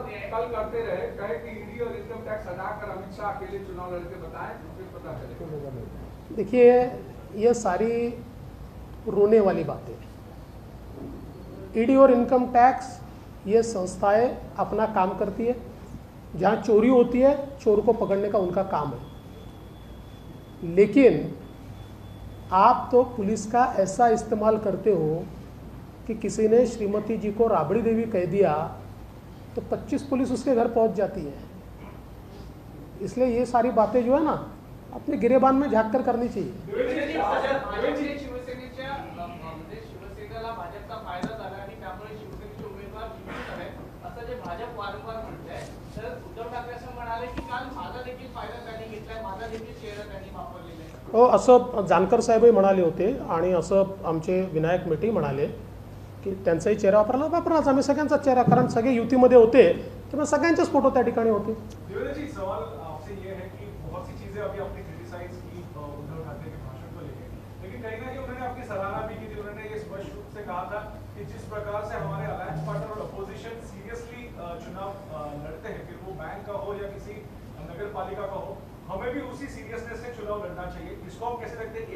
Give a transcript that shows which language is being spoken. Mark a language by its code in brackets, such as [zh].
[hi] कल करते रहे, कहे कि ईडी और इनकम टैक्स अदा कर अमित शाह अकेले चुनाव लड़के बताएं तो फिर पता चलेगा. देखिए, ये सारी रोने वाली बातें. ईडी और इनकम टैक्स ये संस्थाएं अपना काम करती है. जहाँ चोरी होती है चोर को पकड़ने का उनका काम है. लेकिन आप तो पुलिस का ऐसा इस्तेमाल करते हो कि किसी ने श्रीमती जी को राबड़ी देवी कह दिया तो 25 पुलिस उसके घर पहुंच जाती है. इसलिए ये सारी बातें जो है ना, अपने गिरेबान में झाँक कर करनी चाहिए. [mr] शिवसेनेला भाजपचा फायदा झाला आणि त्यामुळे शिवसेनेचे उमेदवार जिंकत आहेत असं जे भाजप वारंवार म्हणतंय, तर उद्धव ठाकरे असं म्हणाले की काल माझा देखील फायदा त्यांनी घेतलाय, माझा देखील चेहरा त्यांनी वापरलेला आहे. हो, असं जानकर साहेबही म्हणाले होते आणि असं आमचे विनायक मेटे म्हणाले की त्यांचाही चेहरा वापरलाच आम्ही सगळ्यांचा चेहरा, कारण सगळे युतीमध्ये होते तर सगळ्यांचेच फोटो त्या ठिकाणी होते. [hi] देवेंद्र जी, सवाल आपसे ये है कि बहुत सी चीजें अभी आपने क्रिटिसाइज की उद्धव ठाकरे के भाषण को लेकर, लेकिन कहीं ना कहीं उन्होंने आपकी सराहना भी की थी. उन्होंने ये स्पष्ट रूप से कहा था कि जिस प्रकार से हमारे अलायंस पार्टनर और अपोजिशन सीरियसली चुनाव लड़ते हैं, फिर वो बैंक का हो या किसी नगर पालिका का हो, हमें भी उसी सीरियसनेस से चुनाव लड़ना चाहिए. इसको आप कैसे देखते हैं?